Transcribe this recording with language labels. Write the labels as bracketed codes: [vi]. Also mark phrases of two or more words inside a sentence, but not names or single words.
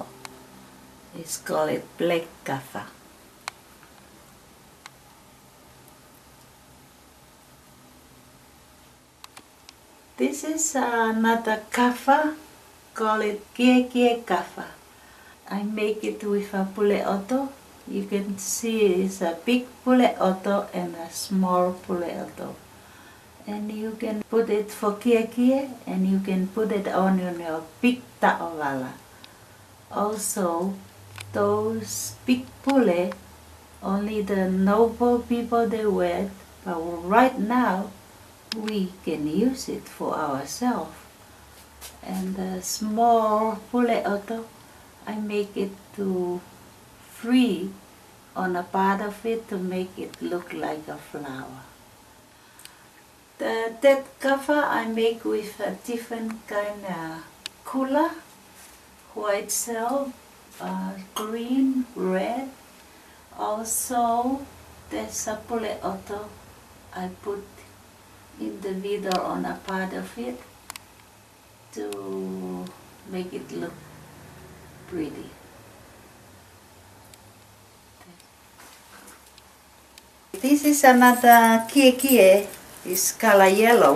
[en] It's called black kafa. This is another kafa, call it [to] Kekei kafa. [en] I make it with a [to] pule oto. [en] You can see it's a big [to] pule oto [en] and a small [to] pule oto. [en] And you can put it for kekei and you can put it on your big ta'wala. Also, those big pule, only the noble people they wear it, but right now we can use it for ourselves. And the small [to] pule oto, [en] I make it to free on a part of it to make it look like a flower. That cover I make with a different kind of color, white silk, green, red. Also, there's a [to] pule oto [en] I put in the middle on a part of it to make it look pretty. This is another kekei, it's color yellow.